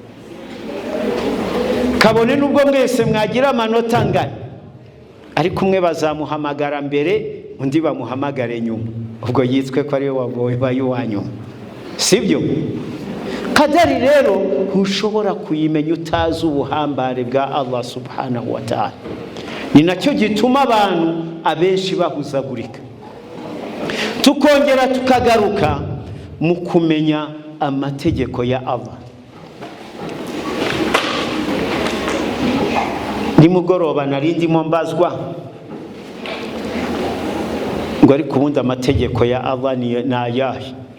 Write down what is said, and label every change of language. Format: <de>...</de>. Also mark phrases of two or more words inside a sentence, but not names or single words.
<rw>Kabone n'ubwo mwese mwagira amanota angana, ariko umwe bazamuhamagara mbere, undi bamuhamagare nyuma, ubwo yitswe ko ari we wabaye uwa nyuma. Sibyo? Qadari rero ntushobora kuyimenya utazi ubuhambare bwa</rw> <ar>الله سبحانه و تعالى.</ar> <rw>Ni nacyo gituma abantu abenshi bahuzagurika. Tukongera tukagaruka mu kumenya amategeko ya Allah. Nimugoroba narindimo mbazwa ngo ari kubundi amategeko ya Allah ni ayahe?</rw>